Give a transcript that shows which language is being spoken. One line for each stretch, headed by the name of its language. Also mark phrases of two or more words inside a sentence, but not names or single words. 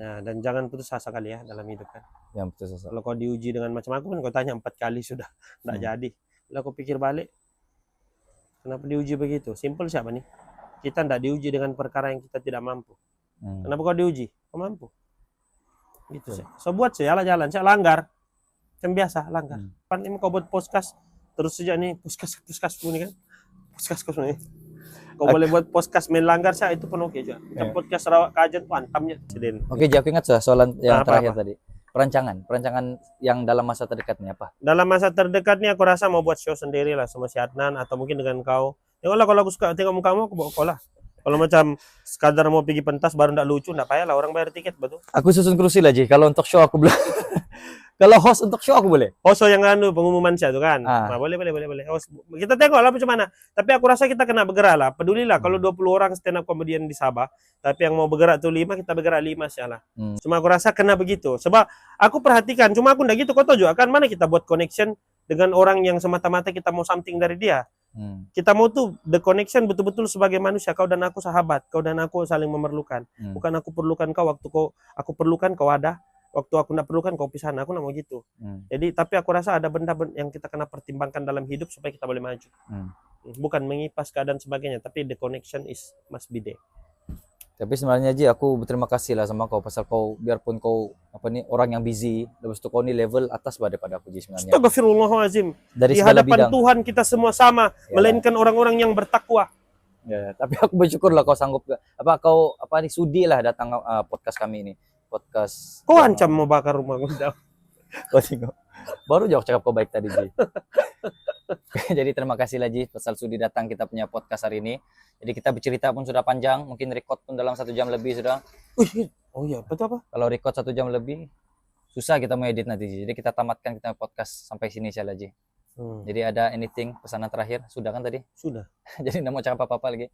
Malay: Nah, dan jangan putus asa kali ya dalam hidup kan. Yang putus asa. Kalau kau diuji dengan macam aku kan, kau tanya 4 kali sudah tidak jadi. Lalu aku pikir balik, kenapa diuji begitu? Simple siapa nih? Kita tidak diuji dengan perkara yang kita tidak mampu. Kenapa kau diuji? Kau mampu. Gitu sih. So buat saya jalan, saya langgar. Yang biasa langgar. Pan ini kau buat podcast terus saja nih, podcast ini kan. Podcast ini. Kau boleh buat podcast main langgar saya itu pun oke juga. Macam podcast Sarawak Kajen tuh antamnya. Oke, Ji, aku ingat soalan yang terakhir tadi. Perancangan yang dalam masa terdekat ini apa? Dalam masa terdekat nih aku rasa mau buat show sendiri lah sama si Adnan atau mungkin dengan kau. Tengoklah kalau aku suka tengok mukamu, aku bawa kau lah. Kalau macam sekadar mau pergi pentas baru ndak lucu, ndak payah lah orang bayar tiket betul. Aku susun kerusi lah, Ji. Kalau untuk show aku belum. Kalau host untuk show aku boleh. Host yang pengumuman saya tuh kan. Nah, boleh. Host, kita tengok lah macam mana. Tapi aku rasa kita kena bergerak lah. Pedulilah kalau 20 orang
English: stand up comedian
Malay: di Sabah, tapi yang mau bergerak tuh 5, kita bergerak 5 salah. Cuma aku rasa kena begitu. Sebab aku perhatikan, cuma aku ndak gitu, kau tahu juga kan mana kita buat connection dengan orang yang semata-mata kita mau something dari dia. Kita mau tuh
English: the connection
Malay: betul-betul sebagai manusia. Kau dan aku sahabat, kau dan aku saling memerlukan. Bukan aku perlukan kau waktu aku perlukan kau ada. Waktu aku tidak perlukan kau pisah, aku tidak mau gitu. Jadi tapi aku rasa ada benda yang kita kena pertimbangkan dalam hidup supaya kita boleh maju. Bukan mengipas keadaan sebagainya, tapi
English: the connection must be there.
Malay: Tapi sebenarnya, Ji, aku berterima kasih lah sama kau pasal kau biarpun kau orang yang busy, lepas tu kau ni level atas daripada aku, Ji, sebenarnya. Astagfirullahalazim. Dari di hadapan Tuhan kita semua sama, melainkan orang-orang yang bertakwa. Ya, tapi aku bersyukur lah kau sanggup kau sudi lah datang podcast kami ini. Podcast. Kau ancam mau bakar rumah gue. Kau tengok. Baru jauh cakap kau baik tadi, Ji. Jadi terima kasih lah, Ji, pasal sudi datang kita punya podcast hari ini. Jadi kita bercerita pun sudah panjang, mungkin record pun dalam 1 jam lebih sudah. Oh iya, betul apa? Kalau record 1 jam lebih, susah kita mau edit nanti, Ji. Jadi kita tamatkan kita podcast sampai sini saja, Ji. Jadi ada pesanan terakhir? Sudah kan tadi? Sudah. Jadi nggak mau cakap apa-apa lagi.